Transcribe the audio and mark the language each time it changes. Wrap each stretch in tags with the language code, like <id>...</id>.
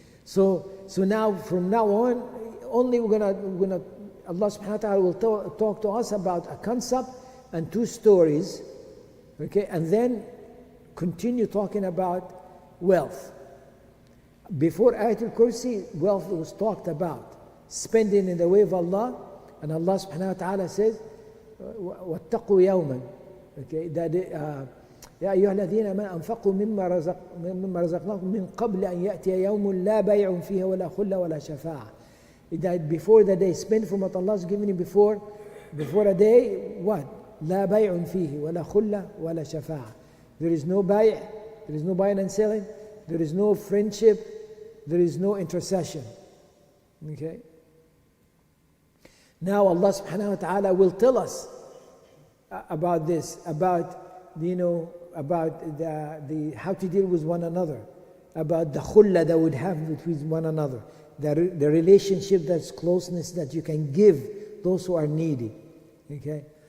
<en>So now, from now on, only we're gonna Allah subhanahu wa ta'ala will talk to us about a concept and two stories, okay? And then continue talking about wealth. Before Ayatul Kursi, wealth was talked about. Spending in the way of Allah, and Allah subhanahu wa ta'ala says,</en> <ar>وَاتَّقُوا يَوْمًا,</ar> <en>okay? That</en> <ar>يا أيها الذين ما أنفقوا مما رزقناكم من قبل أن يأتي يوم لا بيع فيه ولا خلة ولا شفاعة.</ar> <en>That before the day, spend from what Allah has given you before a day, what?</en> <ar>لا بيع فيه ولا خلة ولا شفاعة.</ar> <en>There is no buying and selling, there is no friendship, there is no intercession. Okay? Now Allah subhanahu wa ta'ala will tell us about this, about the how to deal with one another, about the khulla that would have between one another, the relationship, that's closeness that you can give those who are needy. Okay?</en>